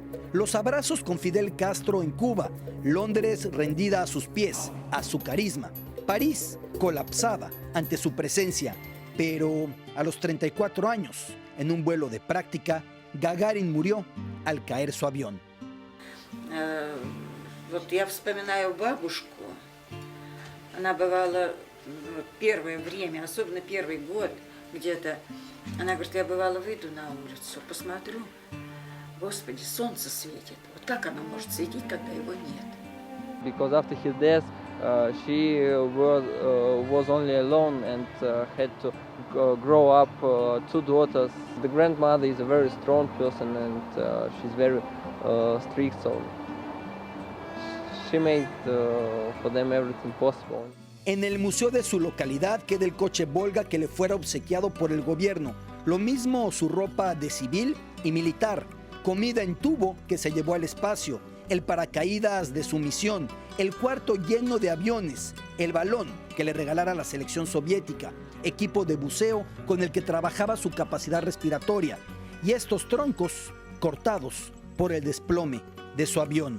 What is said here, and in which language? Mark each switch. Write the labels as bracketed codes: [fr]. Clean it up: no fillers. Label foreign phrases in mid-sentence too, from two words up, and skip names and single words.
[es] Los abrazos con Fidel Castro en Cuba. Londres rendida a sus pies, a su carisma. París colapsada ante su presencia. Pero a los 34 años, en un vuelo de práctica, Gagarin murió al caer su avión. [ru] Вот я вспоминаю бабушку. Она бывала первое время, особенно первый год где-то. Она говорит, я бывало выйду на улицу, посмотрю, Господи, солнце светит. Вот как оно может светить, когда его нет? [en] Because after his death, she was only alone and had to grow up 2 daughters. The grandmother is a very strong person and she's very strict, so she made for them everything possible. [es] En el museo de su localidad queda el coche Volga que le fuera obsequiado por el gobierno. Lo mismo su ropa de civil y militar, comida en tubo que se llevó al espacio el paracaídas de su misión, el cuarto lleno de aviones, el balón que le regalara la selección soviética, equipo de buceo con el que trabajaba su capacidad respiratoria y estos troncos cortados por el desplome de su avión.